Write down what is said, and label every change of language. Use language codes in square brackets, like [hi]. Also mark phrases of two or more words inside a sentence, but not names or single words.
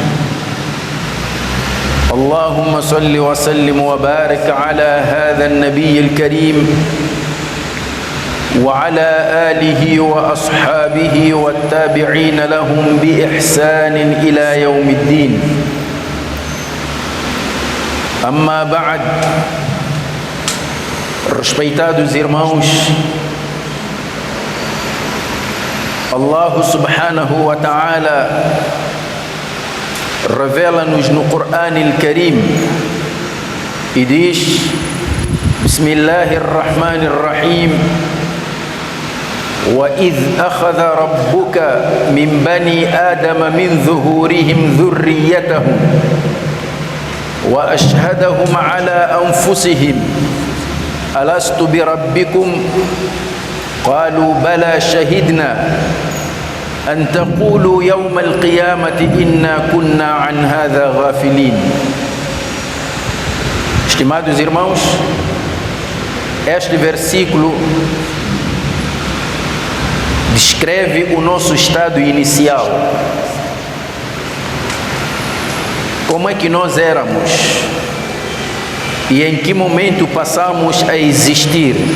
[ar] اللهم صل وسلم وبارك على هذا النبي الكريم وعلى آله وأصحابه والتابعين لهم بإحسان إلى يوم الدين. أما بعد, [pt] respeitados irmãos, [ar] الله سبحانه وتعالى [pt] revela-nos no [ar] القرآن الكريم [pt] e diz: [ar] Bismillahirrahmanirrahim, وَإِذْ أَخَذَ رَبُّكَ مِنْ بَنِي آدَمَ مِنْ ظُهُورِهِمْ ذُرِّيَّتَهُمْ وَأَشْهَدَهُمْ عَلَى أَنفُسِهِمْ أَلَسْتُ بِرَبِّكُمْ قَالُوا بَلَى شَهِدْنَا أَنْ تَقُولُوا يَوْمَ الْقِيَامَةِ إِنَّا كُنَّا عَنْ هَذَا غَافِلِينَ. [pt] Estimados irmãos, este versículo descreve o nosso estado inicial. Como é que nós éramos e em que momento passamos a existir.